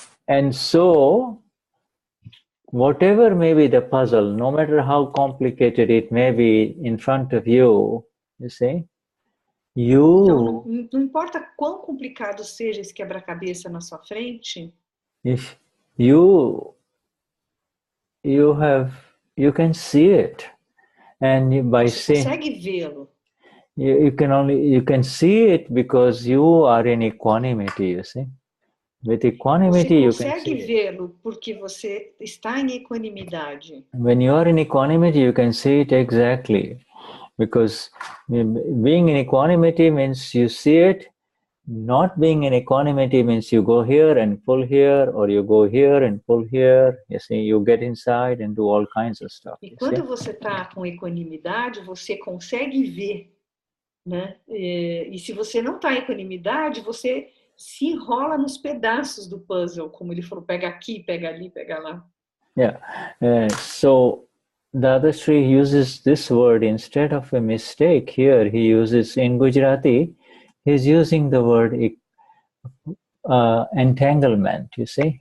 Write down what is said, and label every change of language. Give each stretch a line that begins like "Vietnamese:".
English: And so whatever may be the puzzle, no matter how complicated it may be in front of you, you see.
Portuguese: Não importa quão complicado seja esse quebra-cabeça na sua frente.
English: If you can see it, and by seeing,
Portuguese: você consegue vê-lo.
English: You can see it because you are in equanimity, you see. With equanimity, you can see.
Portuguese: Você consegue vê-lo porque você está em equanimidade.
English: When you are in equanimity, you can see it exactly. Because being in equanimity means you see it. Not being in equanimity means you go here and pull here, or you go here and pull here. You see, you get inside and do all kinds of stuff.
Portuguese: E quando você está com equanimidade, você consegue ver, né? E se você não está em equanimidade, você se enrola nos pedaços do puzzle, como ele falou, pega aqui, pega ali, pega lá.
English: Yeah. So Dadashri uses this word instead of a mistake. Here he uses in Gujarati. He's using the word entanglement, you see.